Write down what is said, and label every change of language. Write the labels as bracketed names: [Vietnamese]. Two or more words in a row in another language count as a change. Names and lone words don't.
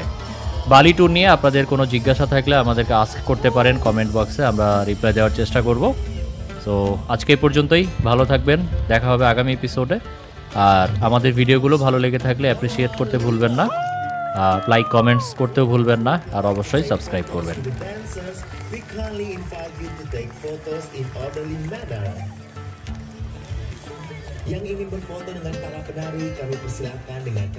[Bangla] বালি ট্যুর নিয়ে আপনাদের কোনো জিজ্ঞাসা থাকলে আমাদেরকে আস্ক করতে পারেন কমেন্ট বক্সে, আমরা রিপ্লাই দেওয়ার চেষ্টা করব। সো আজকে এই পর্যন্তই, ভালো থাকবেন, দেখা হবে আগামী এপিসোডে। আর আমাদের ভিডিওগুলো ভালো লেগে থাকলে অ্যাপ্রিসিয়েট করতে ভুলবেন না, লাইক কমেন্টস করতেও ভুলবেন না, আর অবশ্যই সাবস্ক্রাইব করবেন। [Indonesian] Yang ingin berfoto dengan para penari, kami persilakan dengan